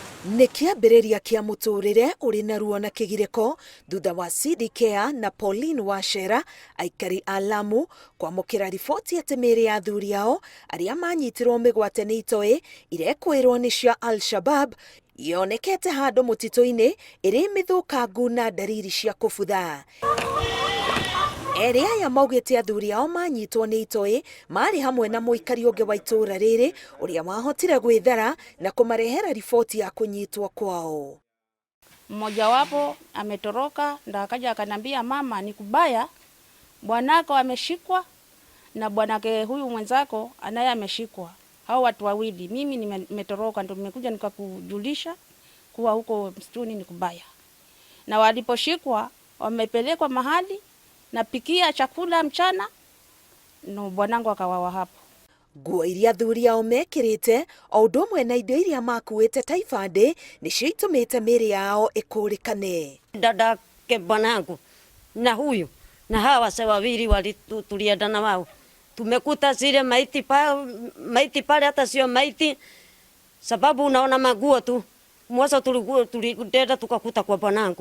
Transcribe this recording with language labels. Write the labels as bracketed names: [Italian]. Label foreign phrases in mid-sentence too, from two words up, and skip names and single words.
[Kikuyu] Nĩ kĩambĩrĩria kĩa mũtũrĩre ũrĩ na ruo na kĩgirĩko thutha wa CDK na Pauline Wachera aikari a Lamu kwamũkĩra riboti atĩ mĩĩrĩ ya athuri ao arĩa manyitirwo mĩgwate nĩ itoi irekwĩrwo nĩ cia Al-Shabab yonekete handũ mũtitũ-inĩ ĩrĩ mĩthũkangu na ndariri cia kũbutha. Erĩ aya maugĩte athuri ao manyitwo nĩ itoi marĩ hamwe na mũikari ũngĩ wa itũra rĩrĩ ũrĩa wahotire gwĩthara na kũmarehera riboti ya kũnyitwo kwao. [Swahili] Mmoja wapo ametoroka ndio akaja akanambia, mama, ni kubaya, bwanako ameshikwa na bwanake huyu mwenzako anaye ameshikwa. Hao watu wawili, mimi nimetoroka ndio nimekuja nikakujulisha kuwa huko msituni ni kubaya. Na waliposhikwa wamepelekwa mahali na pikia chakula mchana, no bwanangu akawawa hapo. [Kikuyu] Nguo iria athuri ao mekĩrĩte o ũndũ ũmwe na indo iria makuĩte ta ibandĩ nĩcio itũmĩte mĩĩrĩ yao ĩkũrĩkane. [Swahili] Dadake bwanangu na huyu na hawa wase wawili tuliendana wao, tumekuta zile maiti pale, hata sio maiti, sababu unaona maguo tu. Mwanzo tulideda tukakuta kwa bwanangu.